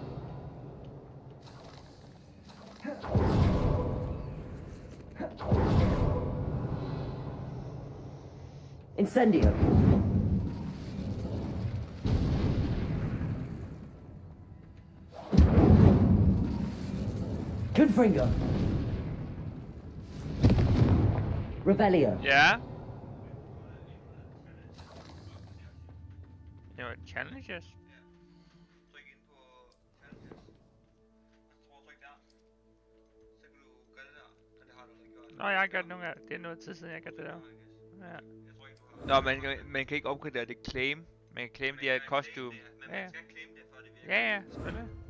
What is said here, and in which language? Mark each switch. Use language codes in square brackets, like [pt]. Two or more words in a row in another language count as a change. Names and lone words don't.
[en] Incendio. Confringo. Revelio. Yeah. You know what challenges? [da] Nå, jeg har gjort nogle af det er noget tid siden jeg har gjort det der. Ja. Nå, man kan ikke opgradere det claim. Man kan claim de her costume. Ja, ja. Ja, ja, selvfølgelig.